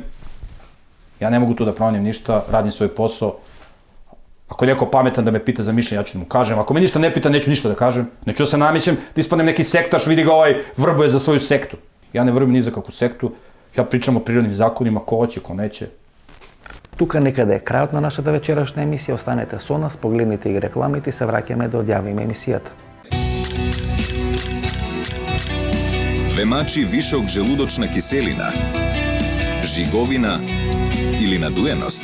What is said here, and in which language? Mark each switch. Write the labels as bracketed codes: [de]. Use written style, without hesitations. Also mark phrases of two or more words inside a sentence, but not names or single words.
[sr] Ja ne mogu tu da promenim ništa, radim svoj posao. Ako je neko pametan da me pita za mišljenje, ja ću da mu kažem. Ako me ništa ne pita, neću ništa da kažem. Neću da se namićem da ispadnem neki sektaš, vidi ga ovaj vrbuje za svoju sektu. Ja ne vrbujem ni za kakvu sektu. Ja pričam o prirodnim zakonima, ko hoće, ko neće. [mk] Тука некаде е крајот на нашата вечерашна емисија. Останете со нас, погледнете и рекламите и се враќаме да одјавиме емисијата. Ве вишок желудочна киселина, жиговина или надуеност?